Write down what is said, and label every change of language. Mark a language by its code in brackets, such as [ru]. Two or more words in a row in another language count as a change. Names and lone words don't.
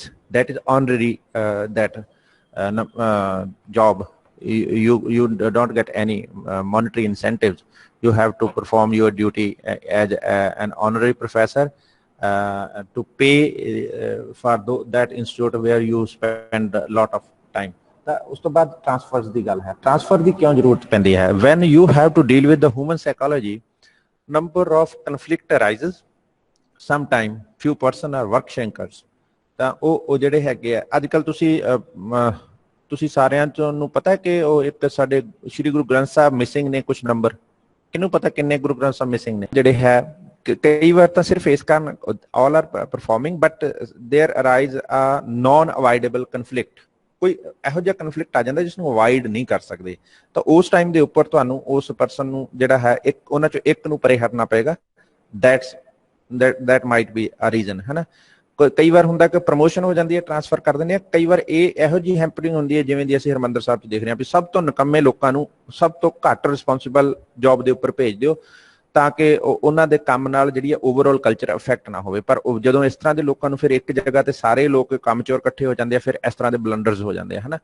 [en] That is honorary job. You don't get any monetary incentives. You have to perform your duty as an honorary professor to pay for that institute where you spend a lot of time. [pa] ਉਸ ਤੋਂ ਬਾਅਦ ਟ੍ਰਾਂਸਫਰਸ ਦੀ ਗੱਲ ਹੈ। ਟ੍ਰਾਂਸਫਰ ਦੀ ਕਿਉਂ ਜ਼ਰੂਰਤ ਪੈਂਦੀ ਹੈ? [en] when you have to deal with the human psychology, number of conflict arises. sometime few person are work shankers. [pa] ਤਾਂ ਉਹ ਜਿਹੜੇ ਹੈਗੇ ਆ ਅੱਜ ਕੱਲ ਤੁਸੀਂ ਸਾਰਿਆਂ ਚੋਂ ਨੂੰ ਪਤਾ ਹੈ ਕਿ ਉਹ ਇੱਕ ਸਾਡੇ ਸ਼੍ਰੀ ਗੁਰੂ ਗ੍ਰੰਥ ਸਾਹਿਬ ਮਿਸਿੰਗ ਨੇ ਕੁਝ ਨੰਬਰ। ਕਿਹਨੂੰ ਪਤਾ ਕਿੰਨੇ ਗੁਰੂ ਗ੍ਰੰਥ ਸਾਹਿਬ ਮਿਸਿੰਗ ਨੇ? ਜਿਹੜੇ ਹੈ ਕਈ ਵਾਰ ਤਾਂ ਸਿਰਫ ਇਸ ਕਾਰਨ [en] all are performing, but there arise a non-avoidable conflict. [pa] ਕੋਈ ਇਹੋ ਜਿਹਾ ਕਨਫਲਿਕਟ ਆ ਜਾਂਦਾ ਜਿਸ ਨੂੰ ਅਵਾਇਡ ਨਹੀਂ ਕਰ ਸਕਦੇ, ਤਾਂ ਉਸ ਟਾਈਮ ਦੇ ਉੱਪਰ ਤੁਹਾਨੂੰ ਉਸ ਪਰਸਨ ਨੂੰ ਜਿਹੜਾ ਹੈ ਉਹਨਾਂ ਚੋਂ ਇੱਕ ਨੂੰ ਪਰੇ ਹਟਣਾ ਪਏਗਾ। [en] that might be a reason, [pa] ਹੈ ਨਾ। ਕਈ ਵਾਰ ਹੁੰਦਾ ਕਿ ਪ੍ਰਮੋਸ਼ਨ ਹੋ ਜਾਂਦੀ ਹੈ, ਟ੍ਰਾਂਸਫਰ ਕਰ ਦਿੰਦੇ ਆ। ਕਈ ਵਾਰ ਇਹ ਇਹੋ ਜਿਹੀ ਹੈਂਪਰਿੰਗ ਹੁੰਦੀ ਹੈ ਜਿਵੇਂ ਦੀ ਅਸੀਂ ਹਰਿਮੰਦਰ ਸਾਹਿਬ 'ਚ ਦੇਖ ਰਹੇ ਹਾਂ ਵੀ ਸਭ ਤੋਂ ਨਿਕੰਮੇ ਲੋਕਾਂ ਨੂੰ ਸਭ ਤੋਂ ਘੱਟ [en] responsible job [pa] ਦੇ ਉੱਪਰ ਭੇਜ ਦਿਓ ਤਾਂ ਕਿ ਉਹਨਾਂ ਦੇ ਕੰਮ ਨਾਲ ਜਿਹੜੀ ਹੈ [en] overall culture effect [pa] ਨਾ ਹੋਵੇ। ਪਰ ਜਦੋਂ ਇਸ ਤਰ੍ਹਾਂ ਦੇ ਲੋਕਾਂ ਨੂੰ ਫਿਰ ਇੱਕ ਜਗ੍ਹਾ ਤੇ ਸਾਰੇ ਲੋਕ ਕੰਮ ਚੋਰ ਇਕੱਠੇ ਹੋ ਜਾਂਦੇ ਆ, ਫਿਰ ਇਸ ਤਰ੍ਹਾਂ ਦੇ ਬਲੰਡਰਸ ਹੋ ਜਾਂਦੇ ਆ, ਹੈ ਨਾ।